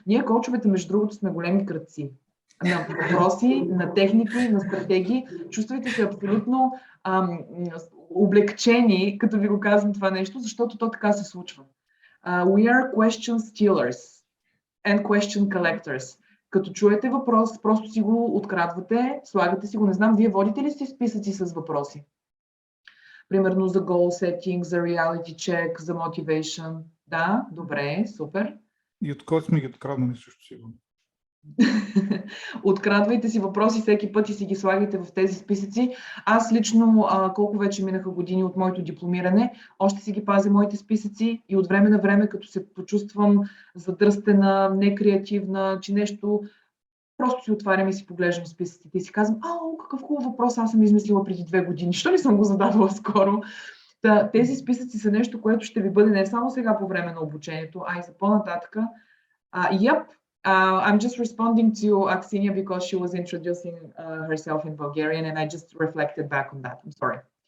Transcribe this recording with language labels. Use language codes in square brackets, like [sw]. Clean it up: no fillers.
[bg] Ние коучовете, между другото, сме големи крадци на въпроси, на техники, на стратегии. Чувствайте се абсолютно облегчени, като ви го казвам това нещо, защото то така се случва. [en] We are question stealers and question collectors. [bg] Като чуете въпрос, просто си го открадвате, слагате си го. Не знам, вие водите ли си списъци с въпроси? Примерно за goal setting, за reality check, за motivation. Да, добре, супер. И от кой сме ги откраднали също сигурно? Открадвайте си въпроси всеки път и си ги слагайте в тези списъци. Аз лично, колко вече минаха години от моето дипломиране, още си ги пазя моите списъци и от време на време, като се почувствам задръстена, некреативна, че нещо, просто си отварям и си поглеждам списъците и си казвам, какъв хубав въпрос аз съм измислила преди 2 години, що не съм го задавала скоро? Тези списъци са нещо, което ще ви бъде не само сега по време на обучението, а и за по-нататъка. [en] I'm just responding to Aksenia because she was introducing herself in Bulgarian, and I just reflected back on that. I'm sorry.